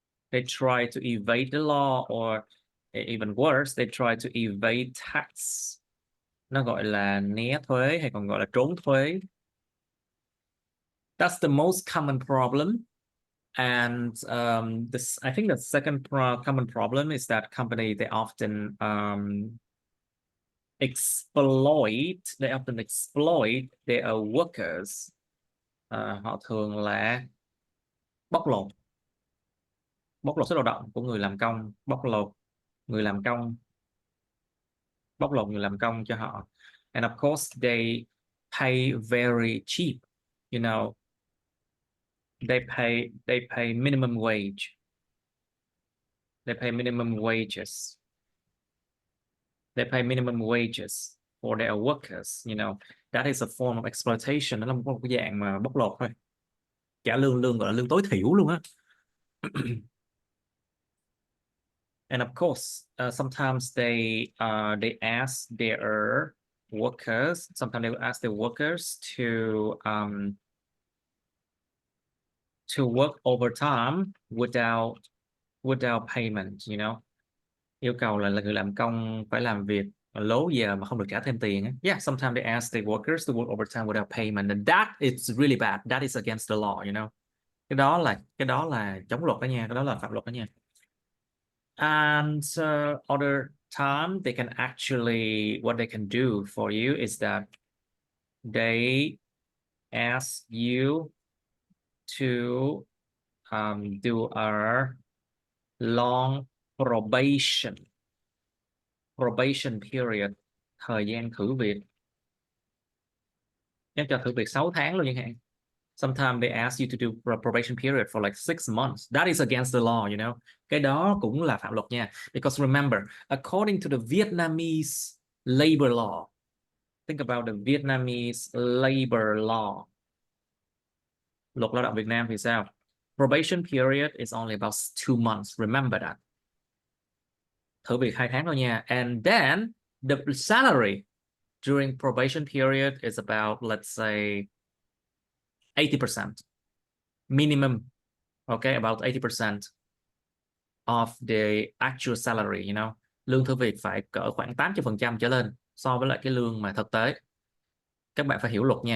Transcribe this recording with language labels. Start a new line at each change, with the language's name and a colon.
English: They try to evade the law, or even worse, they try to evade tax.
Vietnamese: Nó gọi là né thuế hay còn gọi là trốn thuế.
English: That's the most common problem. And I think the second common problem is that company, they often exploit their workers.
Vietnamese: Họ thường là bóc lột sức lao động của người làm công, bóc lột người làm công cho họ.
English: And of course they pay very cheap, you know. They pay minimum wage. They pay minimum wages. They pay minimum wages for their workers, you know. That is a form of exploitation.
Vietnamese: Nó là một cái dạng mà bóc lột thôi. Trả lương gọi là lương tối thiểu luôn á.
English: And of course, sometimes they ask their workers. Sometimes they will ask their workers to work overtime without payment, you know.
Vietnamese: Yêu cầu là người làm công phải làm việc lố giờ mà không được trả thêm tiền.
English: Yeah, sometimes they ask the workers to work overtime without payment, and that is really bad. That is against the law, you know.
Vietnamese: Cái đó là chống luật đó nha, cái đó là phạm luật đó nha.
English: And other time they can actually, what they can do for you is that they ask you to do a long probation period,
Vietnamese: thời gian thử việc. Em cho thử việc 6 tháng luôn chẳng hạn.
English: Sometimes they ask you to do a probation period for like 6 months. That is against the law, you know.
Vietnamese: Cái đó cũng là phạm luật nha.
English: Because remember, according to the Vietnamese labor law, think about the Vietnamese labor law.
Vietnamese: Luật lao động Việt Nam thì sao?
English: Probation period is only about 2 months. Remember that.
Vietnamese: Thử việc 2 tháng thôi nha.
English: And then the salary during probation period is about, let's say, 80% minimum. Okay, about 80% of the actual salary, you know.
Vietnamese: Lương thử việc phải cỡ khoảng 80% trở lên so với lại cái lương mà thực tế. Các bạn phải hiểu luật nha.